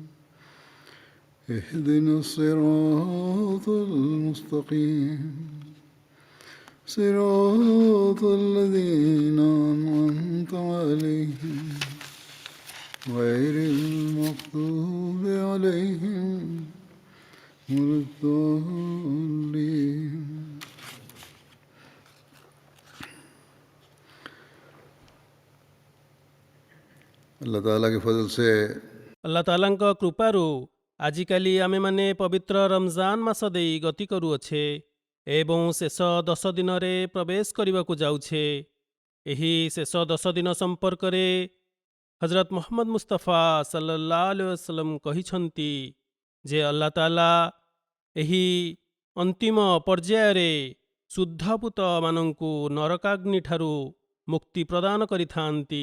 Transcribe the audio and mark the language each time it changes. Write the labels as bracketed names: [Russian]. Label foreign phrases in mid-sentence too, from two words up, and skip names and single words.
[Arabic] اهدنا الصراط المستقيم صراط الذين أنعمت عليهم غير المغضوب عليهم ولا الضالين. [Hindi] अल्लाह ताला के फजल से [Odia] अल्लाह तालाଙ୍କ କୃପାରୁ ଆଜିକାଲି ଆମେମାନେ ପବିତ୍ର ରମଜାନ ମାସ ଦେଇ ଗତି କରୁଅଛେ ଏବଂ ଶେଷ 10 ଦିନରେ ପ୍ରବେଶ କରିବାକୁ ଯାଉଛେ। ଏହି ଶେଷ 10 ଦିନ ସମ୍ପର୍କରେ ହଜରତ ମୁହମ୍ମଦ ମୁସ୍ତଫା [Arabic] صلى الله عليه وسلم [Odia] କହିଛନ୍ତି ଯେ ଆଲ୍ଲାହ ତାଲା ଏହି ଅନ୍ତିମ ପର୍ଯ୍ୟାୟରେ ଶୁଦ୍ଧପୂତମାନଙ୍କୁ ନରକାଗ୍ନିଠାରୁ ମୁକ୍ତି ପ୍ରଦାନ କରିଥାନ୍ତି।